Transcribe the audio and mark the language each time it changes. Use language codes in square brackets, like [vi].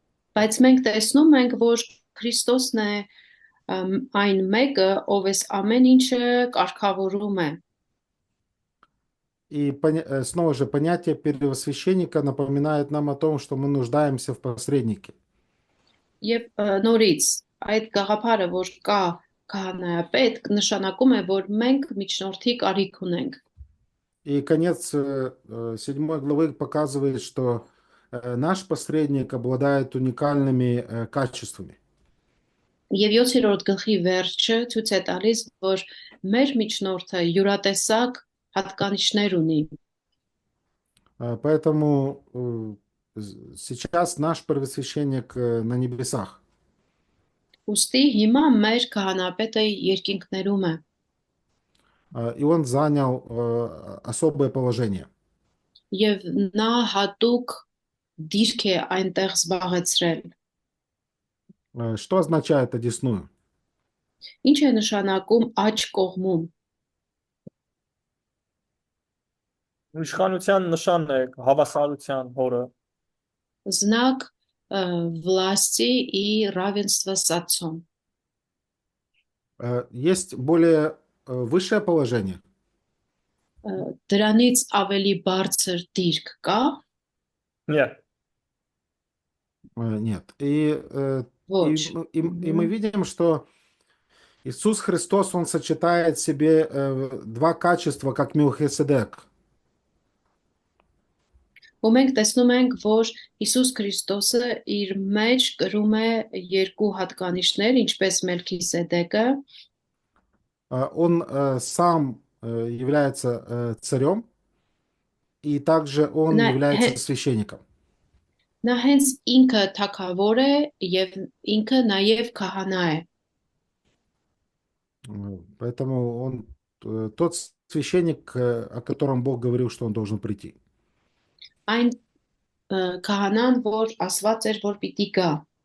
[hy] Բայց մենք տեսնում ենք, որ Քրիստոսն է այն մեկը, ով էս ամեն ինչը կարգավորում է։ [ru] И снова же понятие первосвященника напоминает нам о том, что мы нуждаемся в посреднике. [hy] Եվ նորից այդ գաղափարը, որ կա քահանայապետ, նշանակում է, որ մենք միջնորդի կարիք ունենք։ [ru] И конец 7 главы показывает, что наш посредник обладает уникальными качествами. [hy] Եվ 7-րդ գլխի վերջը ցույց է տալիս, որ մեր միջնորդը յուրատեսակ հատկանիշներ ունի։ [ru] Поэтому сейчас наш первосвященник на небесах. [hy] Ուստի հիմա մեր քահանապետը երկինքներում է։ [ru] И он занял особое положение. [hy] Եվ նա հատուկ դիրք է այնտեղ զբաղեցրել։ [ru] Что означает одесную? [hy] Ինչ է նշանակում աջ կողմում։ իշխանության նշանն է հավասարության հորը։ [ru] Знак власти и равенства с отцом. Есть более высшее положение? [hy] Դրանից ավելի բարձր դիրք կա։ [ru] Нет. Нет. И [hy] Ոչ։ [ru] мы видим, что Иисус Христос, Он сочетает в себе два качества, как Мелхиседек. [hy] Ու մենք տեսնում ենք, որ Հիսուս Քրիստոսը իր մեջ կրում է երկու հատկանիշներ, ինչպես Մելքիսեդեկը, [ru] Он сам является царем, и также он [hy] նա [ru] является священником. [hy] նա հենց ինքը թագավոր է եւ ինքը նաեւ քահանա է։ [ru] Поэтому он тот священник, о котором Бог говорил, что он должен прийти. [hy] Այն քահանան, որ ասված էր, որ պիտի գա։